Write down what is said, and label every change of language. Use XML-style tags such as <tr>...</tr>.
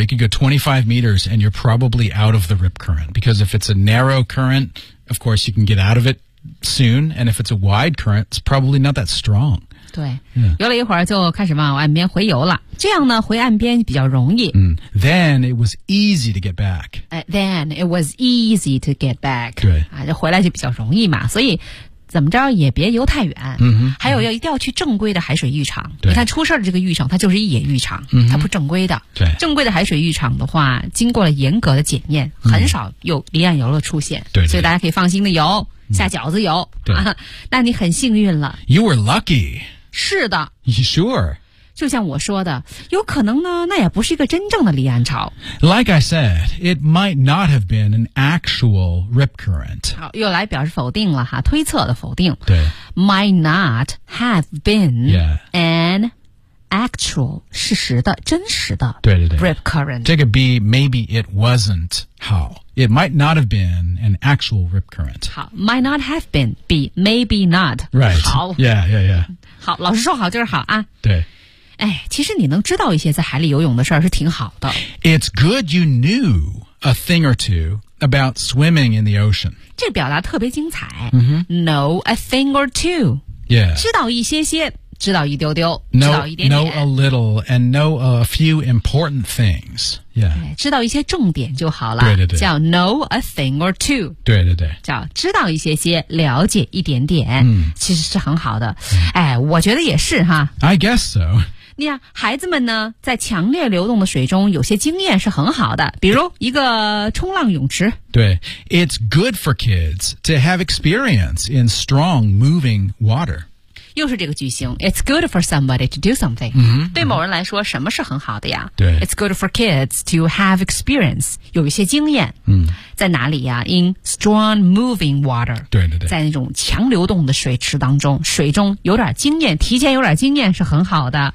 <en>You could go 25 meters and you're probably out of the rip current because if it's a narrow current, of course you can get out of it soon. And if it's a wide current, it's probably not that strong.</en> <zh>对，</zh> <en>yeah.</en> <zh>游了一会儿就开始往岸边回游了。这样呢，回岸边比较容易。</zh> <en>嗯、then it was easy to get back. Then it was easy to get back.</en> <zh>对，啊，就回来就比较容易嘛。所以怎么着也别游太远。嗯哼。还有要一定要去正规的海水浴场。对。你看出事儿的这个浴场，它就是一野浴场，嗯、它不正规的。对。正规的海水浴场的话，经过了严格的检验，嗯、很少有离岸游的出现。对。所以大家可以放心的游，下饺子游。对、啊。那你很幸运了。</zh> <en>You were lucky.</en> <zh>是的</zh> <en>Sure</en> <zh>就像我说的有可能呢那也不是一个真正的离岸潮</zh> <en>Like I said It might not have been an actual rip current</en> <zh>好又来表示否定了哈推测的否定对</zh> <en>Might not have been、 yeah. an actual</en> <zh>事实的真实的对对对</zh> <en>rip current</en> <zh>这个</zh> <en>B Maybe it wasn't how It might not have been an actual rip current</en> <zh>好</zh> <en>Might not have been B Maybe not Right</en> <zh>好</zh> <en>Yeah yeah yeah</en> <zh>好老师说好就是好啊对哎其实你能知道一些在海里游泳的事儿是挺好的</zh> <en>It's good you knew a thing or two about swimming in the ocean</en> <zh>这表达特别精彩、 mm-hmm.</zh> <en>Know a thing or two Yeah</en> <zh>知道一些些知道一丢丢</zh> <en>know,</en> <zh>知道一点点</zh> <en>Know a little and know a few important things Yeah</en> <zh>知道一些重点就好了对对对叫</zh> <en>know a thing or two</en> <zh>对对对叫知道一些些了解一点点、嗯、其实是很好的、嗯、哎，我觉得也是哈</zh> <en>I guess so</en> <zh>你看孩子们呢在强烈流动的水中有些经验是很好的比如一个冲浪泳池对</zh> <en>It's good for kids to have experience in strong moving water</en> <zh>又是这个句型</zh> <en>It's good for somebody to do something、 mm-hmm.</en> <zh>对某人来说什么是很好的呀对</zh> <en>It's good for kids to have experience</en> <zh>有一些经验、 mm. 在哪里呀</zh> <en>In strong moving water</en> <zh>对对对在那种强流动的水池当中水中有点经验提前有点经验是很好的</zh>